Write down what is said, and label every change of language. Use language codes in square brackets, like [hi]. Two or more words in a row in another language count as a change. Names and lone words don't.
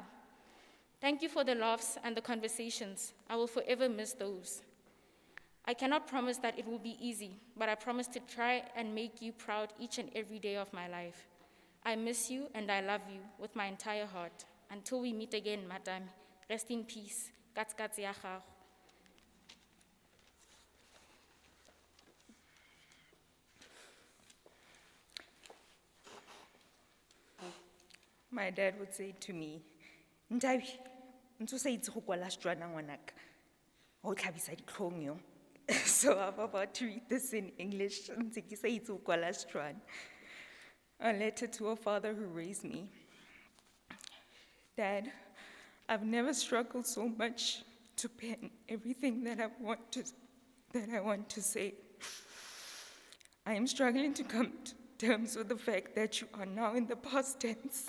[en] Thank you for the laughs and the conversations. I will forever miss those. I cannot promise that it will be easy, but I promise to try and make you proud each and every day of my life. I miss you and I love you with my entire heart. Until we meet again, Madam, rest in peace. [tn] Katskats ya gago. [en] My dad would say to me, [tn] Ntabi, ntse sa itse go kwala Setswana ngwanaka. O tlhabisa ditlhong yo. [en] So I'm about to read this in English. [tn] Ntse ke sa itse go kwala Setswana. [en] A letter to a father who raised me. Dad, I've never struggled so much to pen everything that I want to say. I am struggling to come to terms with the fact that you are now in the past tense.